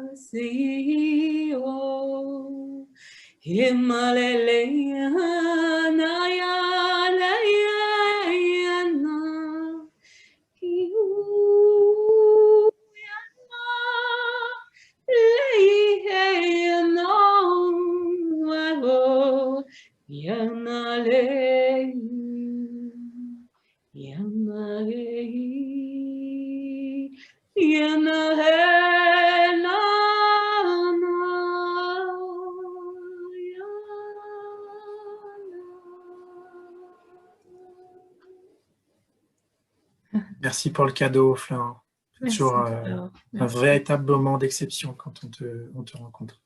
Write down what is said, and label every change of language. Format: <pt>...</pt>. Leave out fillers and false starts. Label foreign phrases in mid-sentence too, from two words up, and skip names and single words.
<fr>si o Himalaya na ya na hiu ya na no wa ya na le ya na ya na Merci pour le cadeau, Fleur. C'est toujours un véritable moment d'exception quand on te rencontre.</fr>